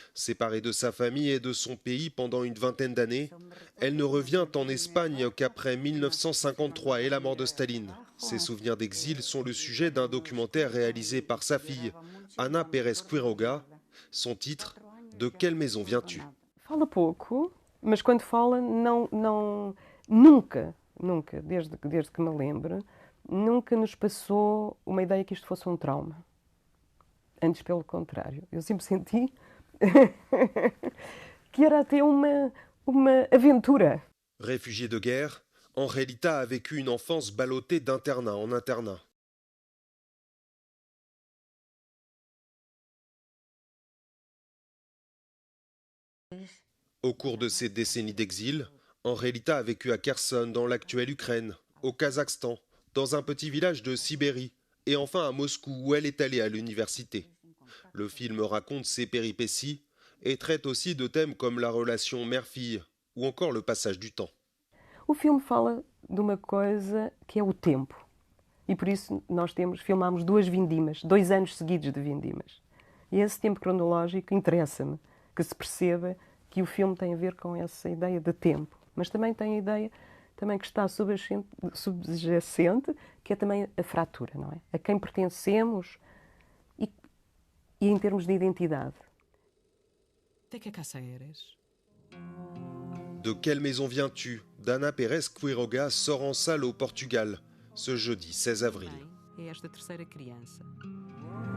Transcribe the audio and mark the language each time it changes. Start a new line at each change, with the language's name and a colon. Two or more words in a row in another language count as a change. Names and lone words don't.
French: Séparée de sa famille et de son pays pendant une vingtaine d'années, elle ne revient en Espagne qu'après 1953 et la mort de Staline. Ses souvenirs d'exil sont le sujet d'un documentaire réalisé par sa fille, Ana Pérez Quiroga. Son titre, De quelle maison viens-tu?
Portuguese: Fala pouco, mas quando fala, nunca, desde que me lembro, nunca nos passou uma ideia que isto fosse um trauma. Antes, pelo contrário. Eu sempre senti que era até uma aventura.
French: Réfugiée de guerre, Angelita a vécu une enfance ballottée d'internat en internat. Au cours de ces décennies d'exil, Angelita a vécu à Kherson, dans l'actuelle Ukraine, au Kazakhstan, dans un petit village de Sibérie, et enfin à Moscou, où elle est allée à l'université. Le film raconte ses péripéties et traite aussi de thèmes comme la relation mère-fille ou encore le passage du temps.
Portuguese: O filme fala de uma coisa que é o tempo. E por isso nós filmámos 2 vindimas, 2 anos seguidos de vindimas. E esse tempo cronológico interessa-me, que se perceba que o filme tem a ver com essa ideia de tempo, mas também tem a ideia também que está subjacente, que é também a fratura, não é? A quem pertencemos e em termos de identidade.
Spanish: De que casa eres?
French: De quelle maison viens-tu? d'Ana Pérez Quiroga sort en salle au Portugal ce jeudi 16 avril.
Portuguese: É esta terceira criança.